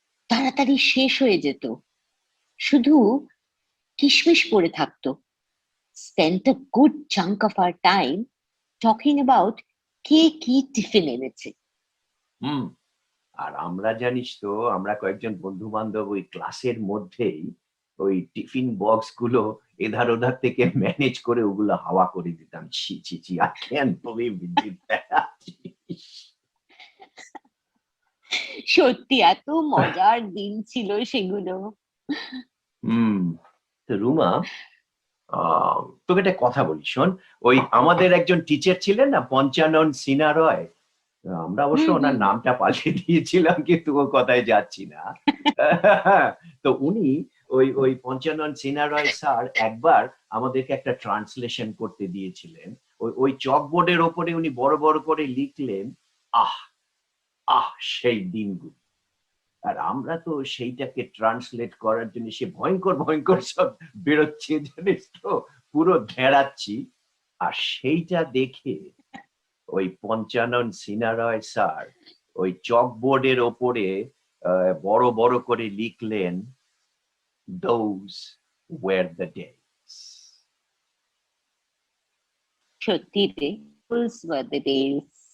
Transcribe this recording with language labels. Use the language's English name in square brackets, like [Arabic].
[Bangla] তাড়াতাড়ি শেষ হয়ে যেত, শুধু কিশমিশ পড়ে থাকতো। [English] spent a good chunk of our time talking about [Bangla] কে কি টিফিন এনেছে। আর আমরা জানিস তো, আমরা কয়েকজন বন্ধু বান্ধব ওই ক্লাসের মধ্যেই ওই টিফিন বক্স গুলো এধার ওধার থেকে ম্যানেজ করে ওগুলো হাওয়া করে দিতাম। ছি ছি ছি, [English] I can't believe we did that. [Bangla] সত্যি এত মজার দিন ছিল সেগুলো। তো রুমা, তোকে একটা কথা বলি, শোন। ওই আমাদের একজন টিচার ছিলেন না, পঞ্চানন সিনহা রয়। আমরা অবশ্য ওনার নামটা পাল্টে দিয়েছিলাম, কিন্তু ও কথায় যাচ্ছি না। তো উনি ওই পঞ্চানন সিনহা রয় স্যার একবার আমাদেরকে একটা ট্রান্সলেশন করতে দিয়েছিলেন। ওই চকবোর্ডের ওপরে উনি বড় বড় করে লিখলেন, আহ আহ সেই দিনগুলো। আর আমরা তো সেইটাকে ট্রান্সলেট করার জন্য সে ভয়ঙ্কর ভয়ঙ্কর সব বেরোচ্ছে, জানিস তো, পুরো ঢেড়াচ্ছি। আর সেইটা দেখে ওই পঞ্চানন সিনহা রয় স্যার ওই চকবোর্ডের ওপরে বড় বড় করে লিখলেন, [English] those were the days. [Bangla] সত্যি রে, [English] those were the days.